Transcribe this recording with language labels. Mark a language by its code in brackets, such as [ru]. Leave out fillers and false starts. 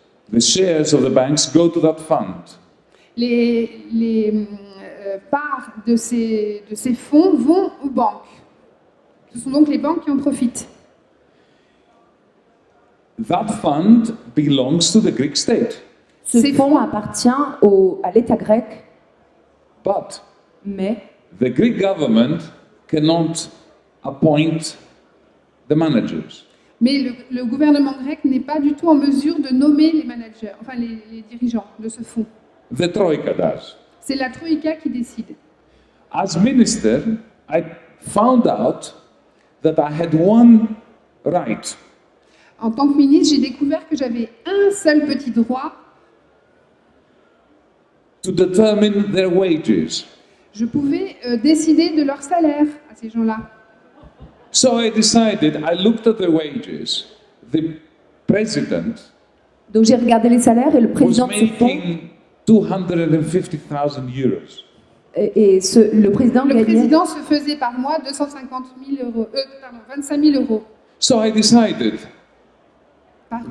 [en] The shares of the banks go to that fund. [fr] Les parts de ces fonds vont aux banques. Ce sont donc les banques qui en profitent. [en] That fund belongs to the Greek state. [fr] Ce fonds appartient à l'État grec, [en] But [fr] mais [en] the Greek government cannot appoint the managers. [fr] Mais le gouvernement grec n'est pas du tout en mesure de nommer les managers, enfin les dirigeants de ce fonds. [en] The Troika does. [fr] C'est la Troïka qui décide. [en] As minister, I found out that I had one right. [fr] En tant que ministre, j'ai découvert que j'avais un seul petit droit. [en] To determine their wages. [fr] Je pouvais décider de leur salaire à ces gens-là. [en] So I decided, I looked at the wages. The president [fr] donc j'ai regardé les salaires et le [en] was [fr] président de ce fonds, [en] making 250,000 euros. [fr] le président Le gagnait. président se faisait par mois 25 000 euros. [en] So I decided, [fr] Pardon.